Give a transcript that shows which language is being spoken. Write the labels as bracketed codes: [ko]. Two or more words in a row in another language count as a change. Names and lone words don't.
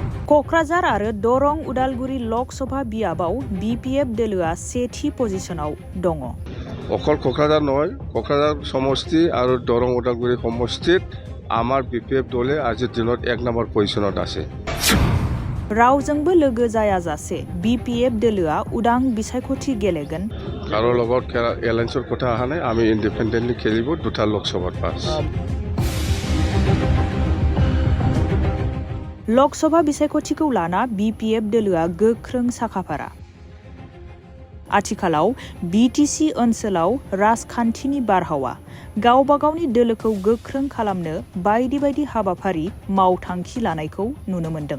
[brx] क'क्राझार आरो दरं उदालगुरि लकसभा बियाबाव BPF दोलोआ सेथि पजिशनाव दङ। [as] অকল क'क्राझार নহয়, क'क्राझार समष्टि আৰু দৰং উদালগুৰি সমষ্টিত আমাৰ BPF দলে আজিৰ দিনত 1 নম্বৰ পজিশনত আছে। [brx] रावजोंबो लोगो जायाजासे BPF दोलोआ उदां बिसायख'थि गेलेगोन। [as] কাৰো লগত এলায়েন্সৰ কথা অহা নাই, আমি ইন্ডিপেন্ডেন্টলি খেলিব দুটা লোকসভাত পাস। [brx] लकसभा बिसायख'थिखौ लाना BPF दोलोआ गोख्रों साखाफारा। आथिखालाव BTC ओनसोलाव राजखान्थिनि बारहावा गावबा गावनि दोलोखौ गोख्रों खालामनो बायदि बायदि हाबाफारि मावथांखि लानायखौ नुनो मोन्दों।